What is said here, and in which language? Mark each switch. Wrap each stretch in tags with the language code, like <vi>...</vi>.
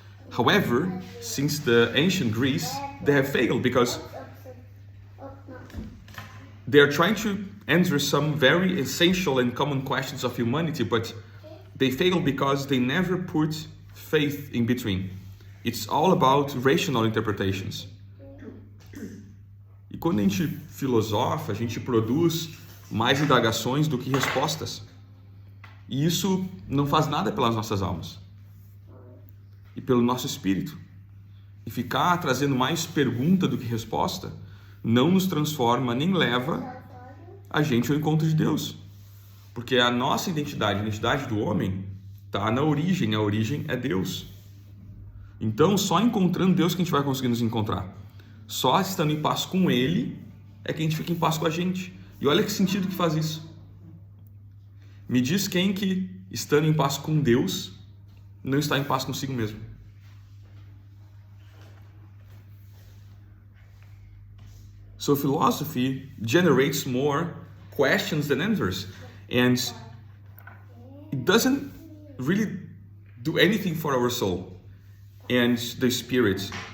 <en>However, since the ancient Greece, they have failed because they are trying to answer some very essential and common questions of humanity, but they fail because they never put faith in between. It's all about rational interpretations.</en> <pt>E quando a gente filosofa, a gente produz mais indagações do que respostas. E isso não faz nada pelas nossas almas e pelo nosso espírito. E ficar trazendo mais pergunta do que resposta não nos transforma nem leva a gente ao encontro de Deus. Porque a nossa identidade, a identidade do homem, está na origem, a origem é Deus. Então, só encontrando Deus que a gente vai conseguir nos encontrar. Só estando em paz com Ele é que a gente fica em paz com a gente. E olha que sentido que faz isso. Me diz quem que estando em paz com Deus, não está em paz consigo mesmo.</pt> <en>So philosophy generates more questions than answers, and it doesn't really do anything for our soul and the spirit.</en>